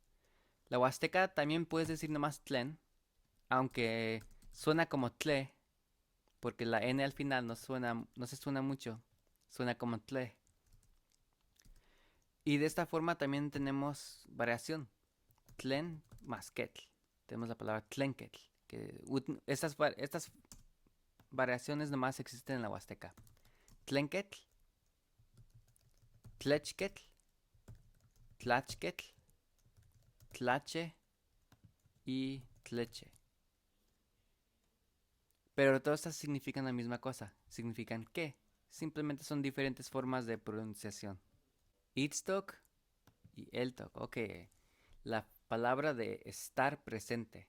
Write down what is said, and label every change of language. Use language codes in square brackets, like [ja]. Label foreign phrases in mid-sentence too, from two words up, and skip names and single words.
[es] La huasteca también puedes decir nomás tlen, aunque suena como tle, porque la N al final no se suena mucho, suena como tle. Y de esta forma también tenemos variación, tlen más ketl. Tenemos la palabra tlenketl, que estas variaciones nomás existen en la huasteca. [nah] Tlenketl, tlechketl, tlachketl, tlache y tleche. [es] Pero todas estas significan la misma cosa. Significan que. Simplemente son diferentes formas de pronunciación. [nah] Itztok y eltok. Ok. [es] La palabra de estar presente.